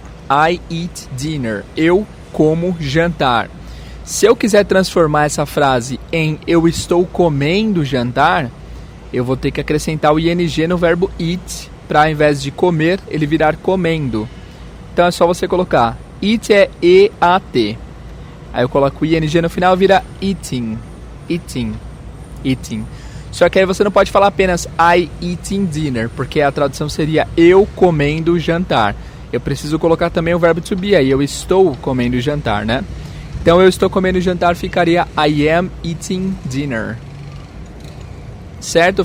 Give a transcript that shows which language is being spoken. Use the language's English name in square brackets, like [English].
[English] I eat dinner. [Portuguese] Eu como jantar. Se eu quiser transformar essa frase em eu estou comendo jantar, eu vou ter que acrescentar o ING no verbo eat para, ao invés de comer, ele virar comendo. Então é só você colocar eat é E-A-T. Aí eu coloco o ING no final, vira eating. Eating. Eating. Só que aí você não pode falar apenas [English] I eating dinner, [Portuguese] porque a tradução seria eu comendo jantar. Eu preciso colocar também o verbo to be aí, eu estou comendo jantar, né? Então eu estou comendo jantar ficaria [English] I am eating dinner. [Portuguese] Certo?